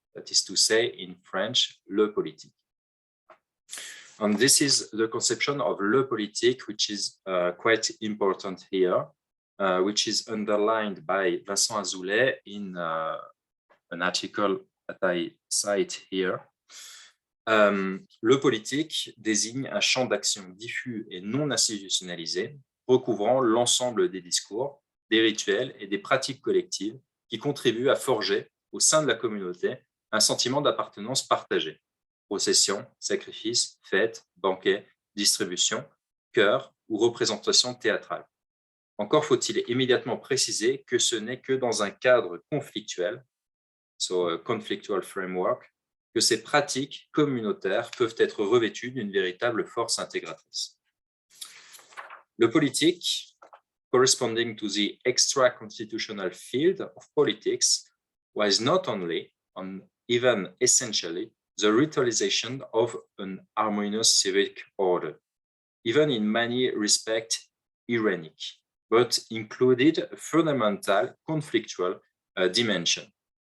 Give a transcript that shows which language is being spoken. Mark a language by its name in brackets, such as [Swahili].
[English] That is to say, in French, le politique. And this is the conception of le politique, which is quite important here, which is underlined by Vincent Azoulay in an article that I cite here. [French] Le politique désigne un champ d'action diffus et non institutionnalisé, recouvrant l'ensemble des discours, des rituels et des pratiques collectives qui contribuent à forger au sein de la communauté un sentiment d'appartenance partagée. Procession, sacrifice, fête, banquet, distribution, chœur ou représentation théâtrale. Encore faut-il immédiatement préciser que ce n'est que dans un cadre conflictuel, [English] so a conflictual framework, [French] que ces pratiques communautaires peuvent être revêtues d'une véritable force intégratrice. [English] Le politique, corresponding to the extra-constitutional field of politics, was not only, and even essentially, the ritualization of an harmonious civic order, even in many respects ironic, but included a fundamental conflictual dimension,